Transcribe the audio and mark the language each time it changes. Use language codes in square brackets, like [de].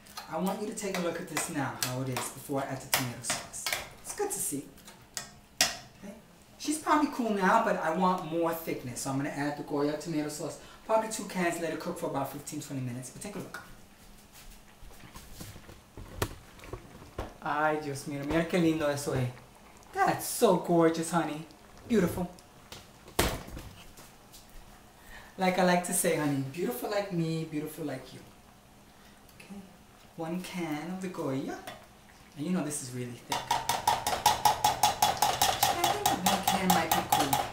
[en] I want you to take a look at this now, how it is, before I add the tomato sauce. It's good to see. Okay? She's probably cool now, but I want more thickness, so I'm going to add the Goya tomato sauce. Probably 2 cans, let it cook for about 15-20 minutes. But take a look. [es] Ay, Dios mío, mira qué lindo eso es. [en] That's so gorgeous, honey. Beautiful. Like I like to say, honey, beautiful like me, beautiful like you. Okay, 1 can of the Goya. And you know this is really thick. I think 1 can might be cool.